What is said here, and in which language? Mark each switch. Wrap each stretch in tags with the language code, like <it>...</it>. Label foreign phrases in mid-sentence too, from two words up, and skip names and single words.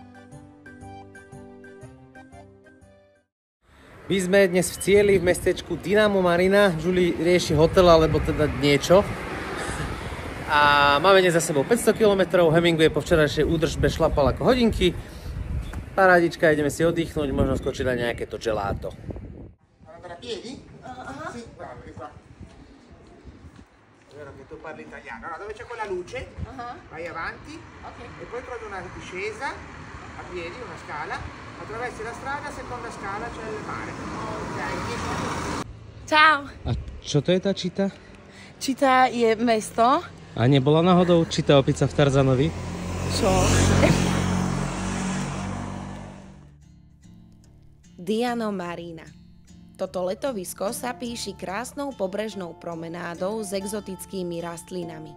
<sk>My sme dnes v cieli v mestečku Dinamo Marina. Julie rieši hotel alebo teda niečo. A máme dnes za sebou 500 km. Hemingway po včerajšej údržbe šlapal ako hodinky. Parádička, ideme si oddychnúť, možno skočiť na nejaké to gelato.</sk> <it>Andare a piedi? Sì, bravo, di qua. È vero che tu parli italiano. Allora, dove c'è quella luce, vai avanti e poi trovi una discesa a piedi, una scala. Attraversi la strada, seconda scala c'è il mare. Ok, 10 minuti.</it> <sk>Čau. A čo to je tá čita? Čita je mesto. A nebola náhodou čita opica v Tarzanovi? Čo? Diano Marina. Toto letovisko sa píši krásnou pobrežnou promenádou s exotickými rastlinami.</sk>